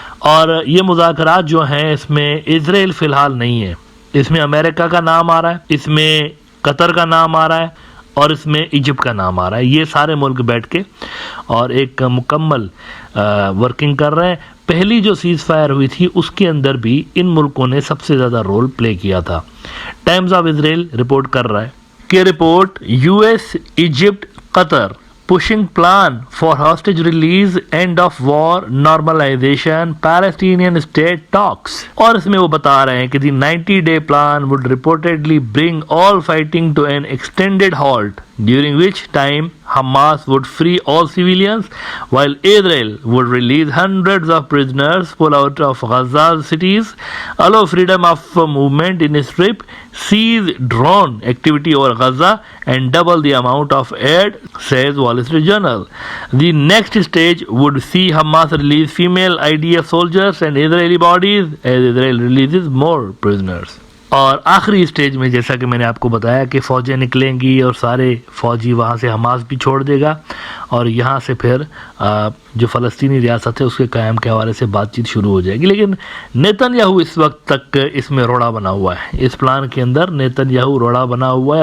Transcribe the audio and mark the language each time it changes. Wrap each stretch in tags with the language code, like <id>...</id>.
<ur>اور یہ مذاکرات جو ہیں اس میں اسرائیل فی الحال نہیں ہے، اس میں امریکہ کا نام آ رہا ہے، اس میں قطر کا نام آ رہا ہے، اور اس میں ایجپٹ کا نام آ رہا ہے. یہ سارے ملک بیٹھ کے اور ایک مکمل ورکنگ کر رہے ہیں. پہلی جو سیز فائر ہوئی تھی اس کے اندر بھی ان ملکوں نے سب سے زیادہ رول پلے کیا تھا.</ur> <en>Times of Israel report</en> <ur>کر رہا ہے کہ</ur> <en>Report US Egypt Qatar pushing plan for hostage release, end of war, normalization, Palestinian state talks.</en> <ur>اور اس میں وہ بتا رہے ہیں کہ</ur> <en>the 90-day plan would reportedly bring all fighting to an extended halt, during which time Hamas would free all civilians while Israel would release hundreds of prisoners, pull out of Gaza's cities, allow freedom of movement in a strip, cease drone activity over Gaza and double the amount of aid, says Wall Street Journal. The next stage would see Hamas release female IDF soldiers and Israeli bodies as Israel releases more prisoners.</en> <ur>اور آخری stage میں جیسا کہ میں نے آپ کو بتایا کہ فوجیں نکلیں گی اور سارے فوجی وہاں سے حماس بھی چھوڑ دے گا اور یہاں سے پھر جو فلسطینی ریاست ہے اس کے قیام کے حوالے سے بات چیت شروع ہو جائے گی. لیکن نیتن یاہو اس وقت تک اس میں روڑا بنا ہوا ہے, اس پلان کے اندر نیتن یاہو روڑا بنا ہوا ہے.</ur>